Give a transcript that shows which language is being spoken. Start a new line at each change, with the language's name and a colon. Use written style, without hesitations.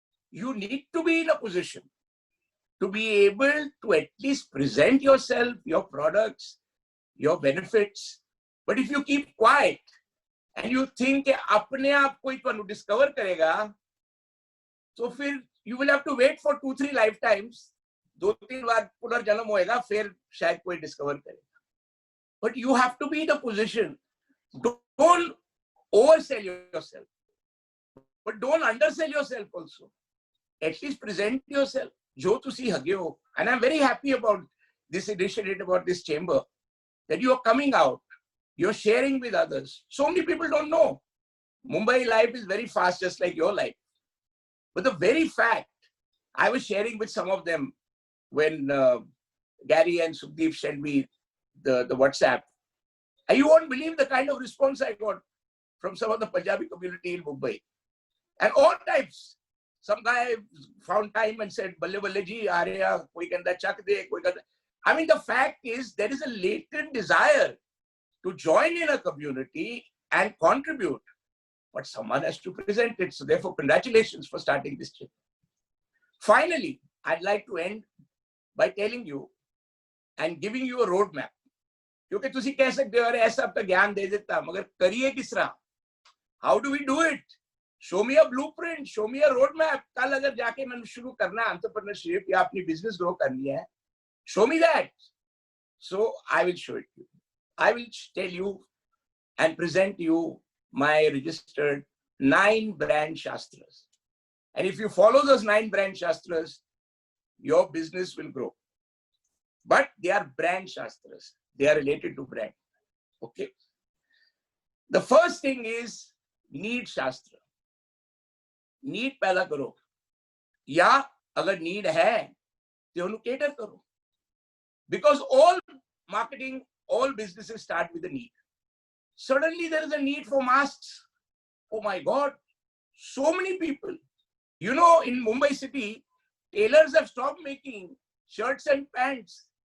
English: You need to be in a position to be able to at least present yourself, your products, your benefits. But if you keep quiet and you think
Hindi: कि अपने आप कोई तो discover करेगा, तो फिर
English: you will have to wait for 2-3 lifetimes.
Hindi: 2-3 बार पुनर्जन्म होएगा, फिर शायद कोई discover करेगा.
English: But you have to be in a position. Don't oversell yourself, but don't undersell yourself also. At least present yourself.
Punjabi: Jo tusi hage ho.
English: And I'm very happy about this initiative, about this chamber, that you are coming out, you're sharing with others. So many people don't know. Mumbai life is very fast, just like your life. But the very fact, I was sharing with some of them when Gary and Sukhdeep sent me the WhatsApp. And you won't believe the kind of response I got from some of the Punjabi community in Mumbai. And all types. Some guy found time and said,
Hindi: Balle Balle ji, aa rahe hai, koi kanda chak de, koi kanda.
English: I mean, the fact is, there is a latent desire to join in a community and contribute. But someone has to present it. So therefore, congratulations for starting this trip. Finally, I'd like to end by telling you, and giving you a roadmap.
Hindi: क्योंकि तुसी कह सकते हो अरे ऐसा आपका ज्ञान दे देता मगर करिए किस तरह?
English: How do we do it? Show me a blueprint, show me a roadmap.
Hindi: कल अगर जाके मैंने शुरू करना है entrepreneurship या अपनी business grow करनी है,
English: show me that. So I will show it to you. I will tell you and present you my registered 9 brand shastras. And if you follow those 9 brand shastras, your business will grow. But they are brand shastras. They are related to brand. Okay. The first thing is need shastra.
Hindi: Need पैदा करो. या अगर need है, तो उन्हें cater करो.
English: Because all marketing, all businesses start with a need. Suddenly there is a need for masks. Oh my God, so many people. You know, in Mumbai city, tailors have stopped making shirts and pants.